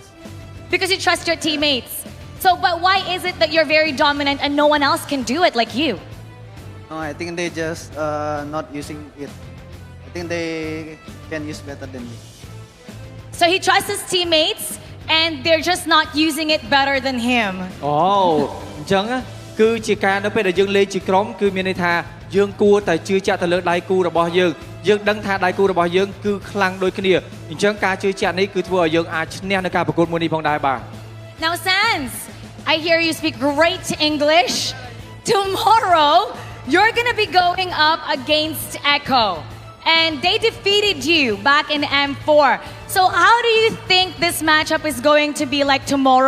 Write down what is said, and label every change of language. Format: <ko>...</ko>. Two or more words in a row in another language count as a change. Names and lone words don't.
<en>Because you trust your teammates. So, but why is it that you're very dominant and no one else can do it like you? No, I think they just not using it. I think they can use better than me. So he trusts his teammates and they're just not using it better than him.</en> <km>អញ្ចឹងគឺជាការនៅពេលដែលយើងលេងជាក្រុមគឺមានន័យថាយើងគួរតែជឿជាក់ទៅលើដៃគូរបស់យើងយើងដឹងថាដៃគូរបស់យើងគឺខ្លាំងដូចគ្នាអញ្ចឹងការជឿជាក់នេះគឺធ្វើឲ្យយើងអាចឈ្នះនៅការប្រកួតមួយនេះផងដែរបាទ</km> <en>Now Sans, I hear you speak great English. Tomorrow you're going to be going up against Echo. And they defeated you back in M4. So how do you think this matchup is going to be like tomorrow?</en>